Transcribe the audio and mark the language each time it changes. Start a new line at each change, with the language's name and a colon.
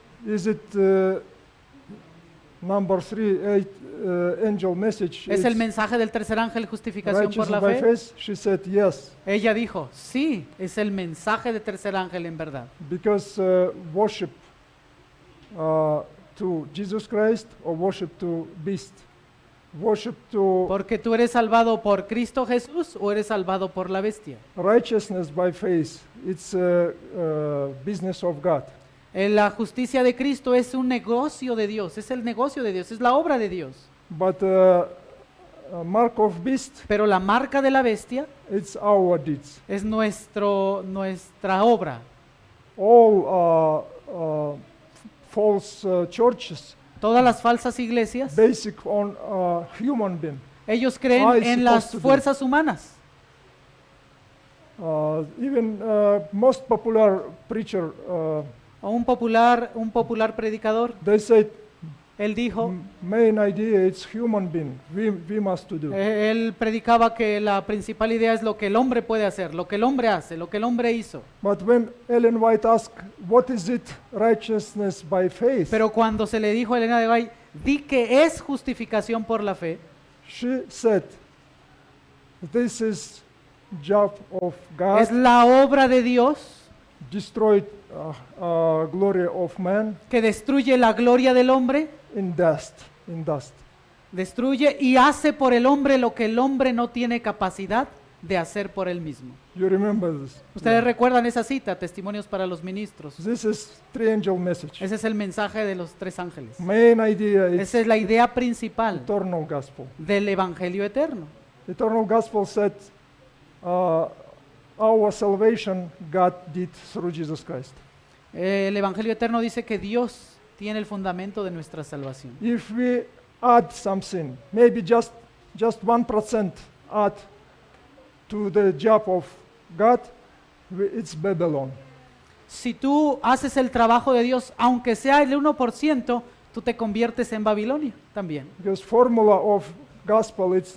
English: is it number 3, angel message?
Spanish: ¿es el
English: it's
Spanish: mensaje del tercer ángel justificación por la
English: righteousness by
Spanish: fe?
English: faith? She said yes,
Spanish: Ella dijo, sí, es el mensaje del tercer ángel en verdad.
English: because worship to Jesus Christ or worship to beast. Worship to
Spanish: Porque tú eres salvado por Cristo Jesús o eres salvado por la bestia.
English: righteousness by faith. It's business of God.
Spanish: La justicia de Cristo es un negocio de Dios, es el negocio de Dios, es la obra de Dios.
English: But mark of beast,
Spanish: Pero la marca de la bestia
English: it's our deeds.
Spanish: es nuestra obra.
English: All false churches
Spanish: Todas las falsas iglesias,
English: basic on human being.
Spanish: ellos creen
English: I
Spanish: en
English: supposed
Spanish: las
English: to do.
Spanish: fuerzas humanas.
English: Even most popular preacher,
Spanish: O un popular predicador,
English: they say
Spanish: él dijo,
English: main idea it's human being. We must to do.
Spanish: él predicaba que la principal idea es lo que el hombre puede hacer, lo que el hombre hace, lo que el hombre hizo.
English: But when Ellen White asked, what is it righteousness by faith?
Spanish: Pero cuando se le dijo a Elena de White, di que es justificación por la fe.
English: She said, this is job of God,
Spanish: Es la obra de Dios
English: destroyed glory of man
Spanish: que destruye la gloria del hombre,
English: in dust, in dust.
Spanish: destruye y hace por el hombre lo que el hombre no tiene capacidad de hacer por él mismo.
English: You remember this?
Spanish: Ustedes recuerdan esa cita, Testimonios para los Ministros.
English: This is three-angel message.
Spanish: Ese es el mensaje de los tres ángeles.
English: Main idea is
Spanish: Esa es la idea principal
English: eternal gospel.
Spanish: del Evangelio eterno.
English: Eternal gospel said, our salvation God did through Jesus Christ.
Spanish: El Evangelio eterno dice que Dios tiene el fundamento de nuestra salvación.
English: If we add something, maybe just 1% add to the job of God, it's Babylon.
Spanish: Si tú haces el trabajo de Dios, aunque sea el 1%, tú te conviertes en Babilonia también.
English: Because formula of gospel, it's